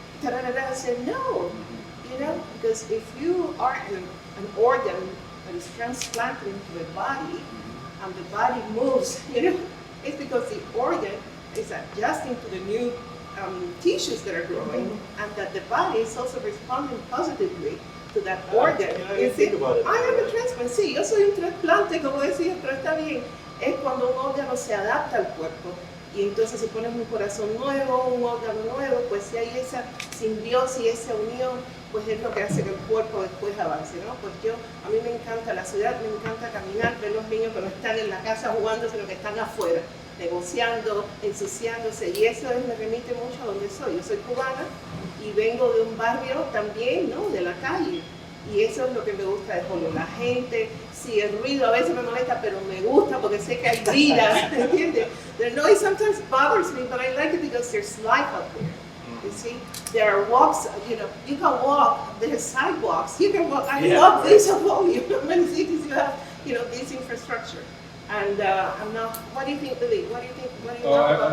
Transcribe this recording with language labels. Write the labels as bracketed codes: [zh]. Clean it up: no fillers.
[en] I said, no, you know, because if you are an organ that is transplanted into the body, and the body moves, you know, it's because the organ is adjusting to the new tissues that are growing, and that the body is also responding positively to that organ. Yeah, I didn't think about it. I am a transplant, [es] sí, yo soy un trasplante, como decía, pero está bien. Es cuando un órgano se adapta al cuerpo y entonces se pone un corazón nuevo, un órgano nuevo, pues si hay esa simbiosis, esa unión, pues es lo que hace que el cuerpo después avance, ¿no? Pues a mí me encanta la ciudad, me encanta caminar, ver los niños que no están en la casa jugando, sino que están afuera, negociando, ensuciándose, y eso me remite mucho a donde soy. Yo soy cubana y vengo de un barrio también, ¿no? De la calle. Y eso es lo que me gusta de Holyoke. La gente, sí, el ruido a veces me molesta, pero me gusta porque sé que hay vida, ¿entiendes? [en] The noise sometimes bothers me, but I like it because there's life out there. You see, there are walks, you know, you can walk, there's sidewalks, you can walk. I love this of Holyoke. Many cities you have, you know, this infrastructure. And I'm not, what do you think, Billy? What do you think, what do you love about